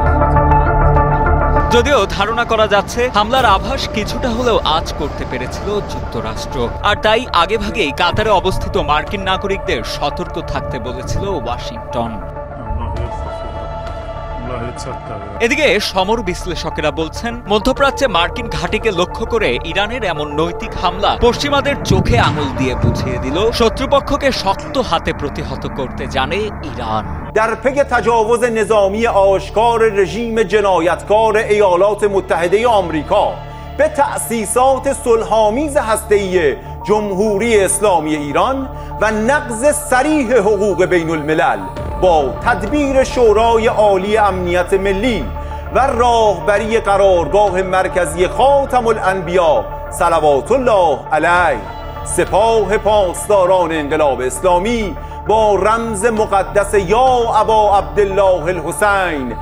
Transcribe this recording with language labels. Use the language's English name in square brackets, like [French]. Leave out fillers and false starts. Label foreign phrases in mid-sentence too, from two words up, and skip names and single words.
[Bangla] যদিও ধারণা করা যাচ্ছে হামলার আভাস কিছুটা হলেও আঁচ করতে পেরেছিল যুক্তরাষ্ট্র, আর তাই আগেভাগেই কাতারে অবস্থিত মার্কিন নাগরিকদের সতর্ক থাকতে বলেছিল ওয়াশিংটন। এদিকে সমর বিশ্লেষকেরা বলছেন, মধ্যপ্রাচ্যে মার্কিন ঘাঁটিকে লক্ষ্য করে ইরানের এমন নৈতিক হামলা পশ্চিমাদের চোখে আঙুল দিয়ে বুঝিয়ে দিল শত্রুপক্ষকে শক্ত হাতে প্রতিহত করতে জানে ইরান। [Persian] در پی تجاوز نظامی آشکار رژیم جنایتکار ایالات متحده آمریکا به تأسیسات صلح‌آمیز هسته‌ای جمهوری اسلامی ایران و نقض صریح حقوق بین الملل با تدبیر شورای عالی امنیت ملی و راهبری قرارگاه مرکزی خاتم الانبیا [Arabic] صلوات الله علیه [Persian] سپاه پاسداران انقلاب اسلامی با رمز مقدس [Arabic] یا ابا عبدالله الحسین